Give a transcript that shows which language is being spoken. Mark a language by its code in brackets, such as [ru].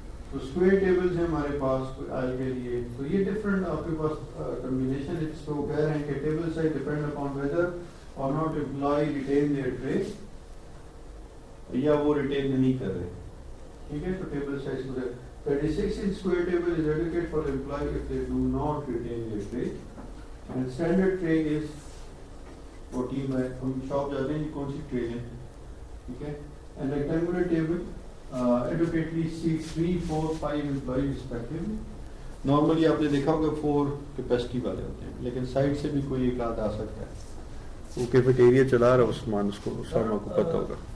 [ur] تو square tables ہیں ہمارے پاس آئل کے لیے. تو یہ ڈفرینٹ آپ کے پاس کمبینیشن اس کو کہہ رہے ہیں کہ [en] table size depend upon whether اور not employee retain their tray, [ur] یا وہ ریٹین نہیں کر رہے. [en] ٹھیک ہے, تو table size 36 inch square table is adequate for employee if they do not retain their tray, and standard tray is 14 by, [ur] ہم شاپ جاتے ہیں کون سی ٹرے ہے, [en] ٹھیک ہے. And rectangular table adequately seats 3, 4, 5 employees respectively. [ur] Normally آپ نے دیکھا ہوگا 4 capacity والے ہوتے ہیں, لیکن سائڈ سے بھی کوئی ایک آدھ آ سکتا ہے. وہ کیفیٹیریا چلا رہا عثمان, اس کو سارما کو پتہ ہوگا.